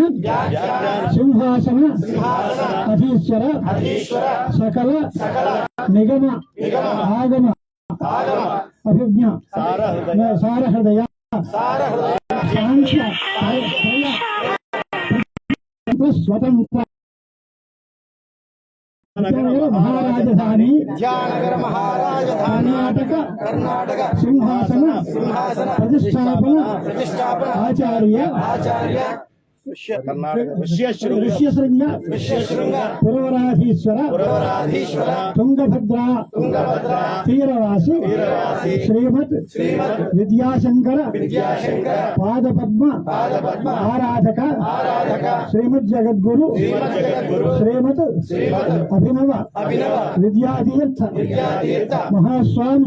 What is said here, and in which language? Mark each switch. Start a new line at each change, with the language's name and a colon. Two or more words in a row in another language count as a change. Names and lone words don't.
Sanskrit: सिंहासन अधीश्वर सकल निगम आगम अभिज्ञा सारहृदय स्वतंत्र महाराजधानी कर्नाटक सिंहासन प्रतिष्ठापन आचार्य ఋష్యశృంగ పురవరాధీశ్వర తుంగభద్రా తీరవాసి శ్రీమద్ విద్యాశంకర పాదపద్మ ఆరాధక శ్రీమద్ జగద్గురు శ్రీమద్ అభినవ విద్యాతీర్థ మహాస్వామి